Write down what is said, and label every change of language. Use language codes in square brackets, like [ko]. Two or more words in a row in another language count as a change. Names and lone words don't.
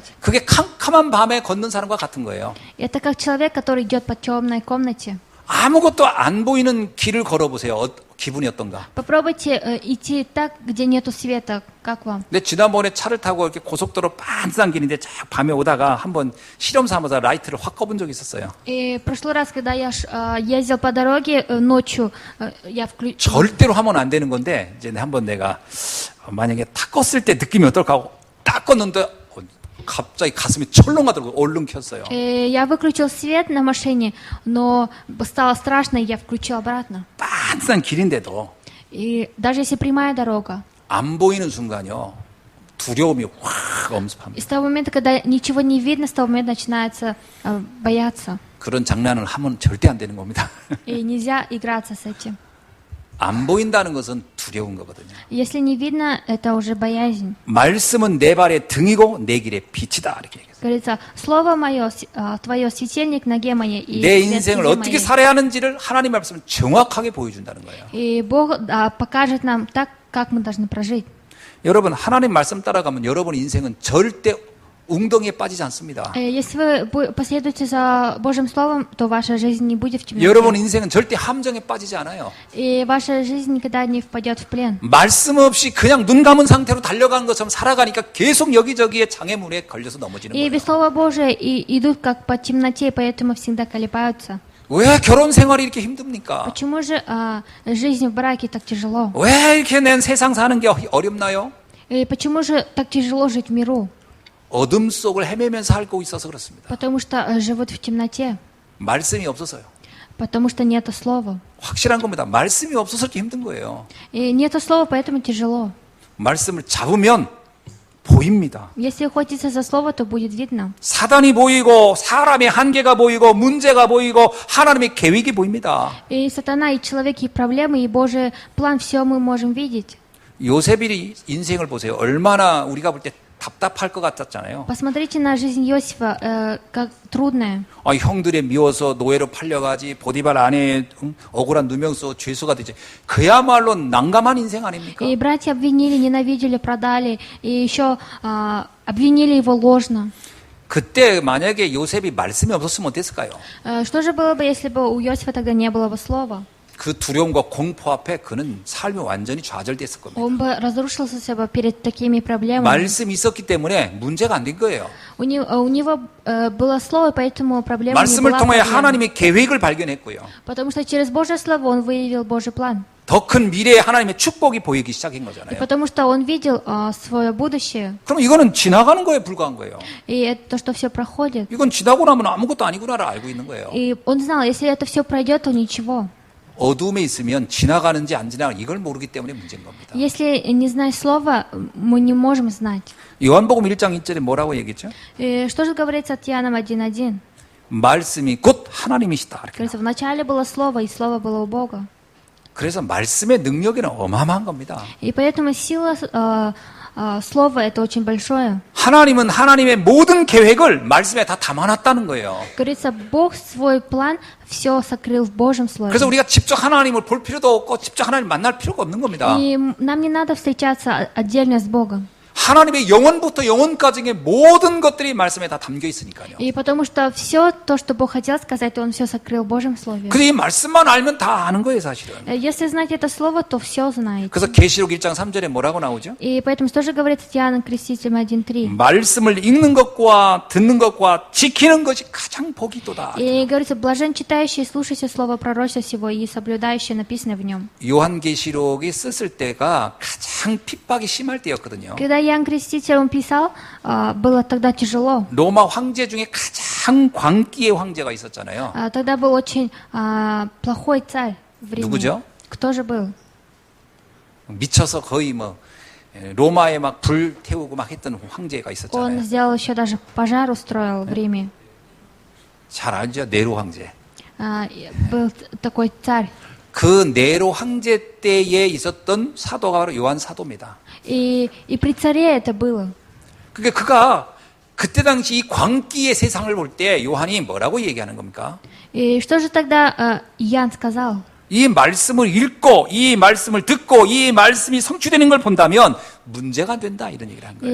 [ko] 그게 캄캄한 밤에 걷는 사람과 같은 거예요. [ru] Это как человек, который идет по темной комнате. [ko] 아무것도 안 보이는 길을 걸어보세요. 기분이 어떤가? [ru] Попробуйте идти так, где нету света. Как вам? [ko] 근데 지난번에 차를 타고 이렇게 고속도로 빤스한 길인데 쫙 밤에 오다가 한번 실험 삼아서 라이트를 확 꺼본 적이 있었어요. [ru] И в прошлый раз, когда я ездил по дороге ночью, я включил. [ko] 절대로 하면 안 되는 건데 이제 한번 내가 만약에 탁 껐을 때 느낌이 어떨까 하고 딱 껐는데 갑자기 가슴이 철렁 가더라고요. 얼른 켰어요. [ru] Я выключил свет на машине, но стало страшно, и я включил обратно. [ko] 빤스한 길인데도 [ru] И даже если прямая дорога, [ko] 안 보이는 순간요 두려움이 확 엄습합니다. [ru] и с того момента, когда ничего не видно, с того момента начинается бояться. [ko] 그런 장난을 하면 절대 안 되는 겁니다. [ru] И нельзя играться с этим. [ko] 안 보인다는 것은 두려운 거거든요. [ru] Если не видно, это уже боязнь. [ko] 말씀은 내 발의 등이고 내 길의 빛이다 이렇게 얘기했어요. [ru] Говорится, слово мое, твое светильник ноге моей и [ko] 내 [ru] свет [ko] 인생을 [ru] стезе [ko] 어떻게 [ru] моей. [ko] 살아야 하는지를 하나님 말씀은 정확하게 보여준다는 거예요. [ru] И Бог покажет нам так, как мы должны прожить. [ko] 여러분 하나님 말씀 따라가면 여러분 인생은 절대 웅덩이에 빠지지 않습니다. [ru] Если вы последуете за Божьим Словом, то ваша жизнь не будет в темноте. [ko] 여러분 인생은 절대 함정에 빠지지 않아요. [ru] И ваша жизнь никогда не впадет в плен. [ko] 말씀 없이 그냥 눈 감은 상태로 달려간 것처럼 살아가니까 계속 여기저기에 장애물에 걸려서 넘어지는 [ru] И [ko] 거예요. [ru] без Слова Божия идут как по темноте, и поэтому всегда колебаются. [ko] 왜 결혼 생활이 이렇게 힘듭니까? [ru] Почему же жизнь в браке так тяжело? [ko] 왜 이렇게 낸 세상 사는 게 어렵나요? [ru] И почему же так тяжело жить в миру? [ko] 어둠 속을 헤매면서 살고 있어서 그렇습니다. [ru] Потому что живут в темноте. [ko] 말씀이 없어서요. [ru] Потому что нету слова. [ko] 확실한 겁니다. 말씀이 없어서 이렇게 힘든 거예요. [ru] И нету слова, поэтому тяжело. [ko] 말씀을 잡으면 보입니다. [ru] Если охотиться за слово, то будет видно. [ko] 사단이 보이고 사람의 한계가 보이고 문제가 보이고 하나님의 계획이 보입니다. [ru] И сатана, и человек, и проблемы, и Божий план, все мы можем видеть. [ko] 요셉의 인생을 보세요. 얼마나 우리가 볼 때 답답할 것 같았잖아요. [ru] Посмотрите на жизнь Иосифа, как трудная. [ko] 형들이 미워서 노예로 팔려가지 보디발 아내의 억울한 누명서 죄수가 되지. 그야말로 난감한 인생 아닙니까? [ru] И братья обвинили, ненавидели, продали, и еще обвинили его ложно. [ko] 그때 만약에 요셉이 말씀이 없었으면 어땠을까요? [ru] Что же было бы, если бы у Иосифа тогда не было бы слова? [ko] 그 두려움과 공포 앞에 그는 삶이 완전히 좌절됐을 겁니다. [ru] Он бы разрушился бы перед такими проблемами. [ko] 말씀이 있었기 때문에 문제가 안 된 거예요. [ru] У него было слово, поэтому проблема не [ko] 말씀을 [ru] была [ko] 통해 [ru] проблемой. [ko] 하나님의 계획을 발견했고요. [ru] Потому что через Божье Слово он выявил Божий план. [ko] 더 큰 미래에 하나님의 축복이 보이기 시작한 [ru] И [ko] 거잖아요. [ru] потому что он видел свое будущее. [ko] 그럼 이거는 지나가는 거에 불과한 거예요. [ru] И это то, что все проходит. [ko] 이건 지나고 나면 아무것도 아니구나를 알고 있는 거예요. [ru] И он знал, если это все пройдет, то ничего. [ko] 어둠에 있으면 지나가는지 안 지나가는지 이걸 모르기 때문에 문제인 겁니다. [ru] Если не знаешь слова, мы не можем знать. [ko] 요한복음 1장 1절에 뭐라고 얘기했죠? [ru] И что же говорится от Иоанна 1:1? [ko] 말씀이 곧 하나님이시다. 이렇게. [ru] Говорится, вначале было слово, и слово было у Бога. [ko] 그래서 말씀의 능력에는 어마어마한 겁니다. [ru] И поэтому сила слова это очень большое. [ko] 하나님은 하나님의 모든 계획을 말씀에 다 담아놨다는 거예요. [ru] Говорится, Бог свой план все сокрыл в Божьем Слове. [ko] 그래서 우리가 직접 하나님을 볼 필요도 없고 직접 하나님을 만날 필요가 없는 겁니다. [ru] И нам не надо встречаться отдельно с Богом. [ko] 하나님의 영원부터 영원까지의 모든 것들이 말씀에 다 담겨 있으니까요. [ru] И потому что все то, что Бог хотел сказать, Он все сокрыл в Божьем Слове. [ko] 그래서 이 말씀만 알면 다 아는 거예요, 사실은. [ru] Если знать это слово, то все знаете. [ko] 그래서 계시록 1장 3절에 뭐라고 나오죠? [ru] И поэтому что же говорит Иоанн Креститель 1:3? [ko] 말씀을 읽는 것과 듣는 것과 지키는 것이 가장 복이 있도다. [ru] И говорится, блажен читающий, слушающий слово пророчества сего и соблюдающий написанное в нем. [ko] 요한계시록이 썼을 때가 가장 핍박이 심할 때였거든요. [ru] Когда Иоанн Креститель он писал, было тогда тяжело. [ko] 로마 황제 중에 가장 광기의 황제가 있었잖아요. [ru] Тогда был очень плохой царь в Риме. [ko] 누구죠? [ru] Кто же был? [ko] 미쳐서 거의 뭐 로마에 막 불 태우고 막 했던 황제가 [ru] Он [ko] 있었잖아요. [ru] сделал еще даже пожар устроил в Риме. [ko] 잘 알죠? 네로 황제. [ru] Был такой царь. [ko] 그 네로 황제 때에 있었던 사도가 바로 요한 사도입니다. [ru] И при царе это было. [ko] 그러니까 그가 그때 당시 이 광기의 세상을 볼 때 요한이 뭐라고 얘기하는 겁니까? [ru] И что же тогда Иоанн сказал? [ko] 이 말씀을 읽고 이 말씀을 듣고 이 말씀이 성취되는 걸 본다면 문제가 된다 이런 얘기를 한 거예요.